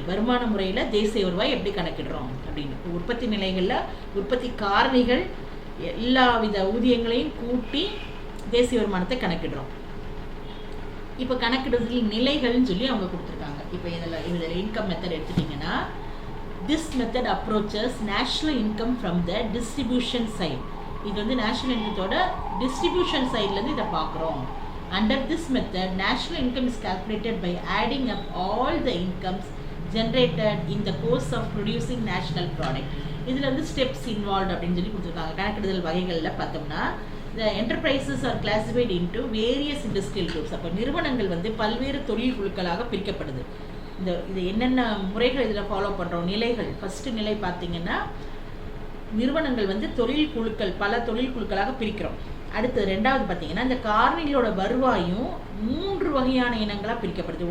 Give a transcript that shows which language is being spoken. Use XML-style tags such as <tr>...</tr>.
<ta>வருமான முறையில் தேசிய வருவாய் எப்படி கணக்கிடுறோம் அப்படின்னு. உற்பத்தி நிலைகளில் உற்பத்தி காரணிகள் எல்லா வித ஊதியங்களையும் கூட்டி தேசிய வருமானத்தை கணக்கிடுறோம். இப்போ கணக்கிடுறதுல நிலைகள்னு சொல்லி அவங்க கொடுத்துருக்காங்க. இப்போ இதில் இன்கம் மெத்தட் எடுத்துட்டிங்கன்னா,</ta> <en>This method approaches national income from the distribution side.</en> <ta>இது வந்து நேஷ்னல் இன்கத்தோட டிஸ்ட்ரிபியூஷன் சைட்லேருந்து இதை பார்க்குறோம்.</ta> <en>Under this method, national income is calculated by adding up all the incomes generated in the course of producing national product.</en> <ta>இதில் வந்து steps involve அப்படின்னு சொல்லி கொடுத்துருக்காங்க. கணக்கிடுதல் வகைகளில் பார்த்தோம்னா,</ta> <en>the enterprises are classified into various industrial groups.</en> <ta>அப்போ நிறுவனங்கள் வந்து பல்வேறு தொழில் குழுக்களாக பிரிக்கப்படுது. இது என்னென்ன முறைகள் இதில் ஃபாலோ பண்ணுறோம், நிலைகள். ஃபஸ்ட்டு நிலை பார்த்தீங்கன்னா, நிறுவனங்கள் வந்து தொழில் குழுக்கள், பல தொழில் குழுக்களாக பிரிக்கிறோம். அடுத்தது ரெண்டாவது பார்த்தீங்கன்னா, இந்த காரணிகளோட வருவாயும் 3 வகையான இனங்களாக பிரிக்கப்படுது.</ta>